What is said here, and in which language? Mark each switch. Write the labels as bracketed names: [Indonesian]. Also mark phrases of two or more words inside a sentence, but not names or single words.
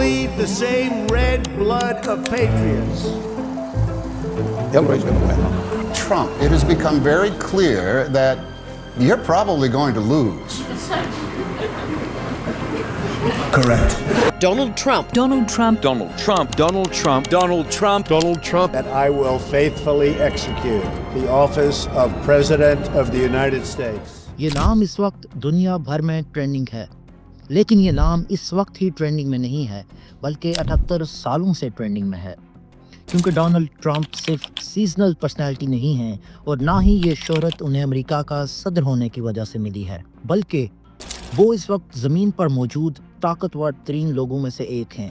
[English] breathe the same red blood of patriots. Hillary's going to win. Trump, it has become very clear that you're probably going to lose. Correct. Donald Trump. Donald Trump. Donald Trump. Donald Trump. Donald Trump. Donald Trump. That I will faithfully execute the office of President of the United States. [Urdu] یہ نام اس وقت دنیا بھر میں ٹرینڈنگ ہے، لیکن یہ نام اس وقت ہی ٹرینڈنگ میں نہیں ہے بلکہ 78 سالوں سے ٹرینڈنگ میں ہے، کیونکہ ڈونلڈ ٹرمپ صرف [English] seasonal personality [Urdu] نہیں ہیں اور نہ ہی یہ شہرت انہیں امریکہ کا صدر ہونے کی وجہ سے ملی ہے، بلکہ وہ اس وقت زمین پر موجود طاقتور ترین لوگوں میں سے ایک ہیں۔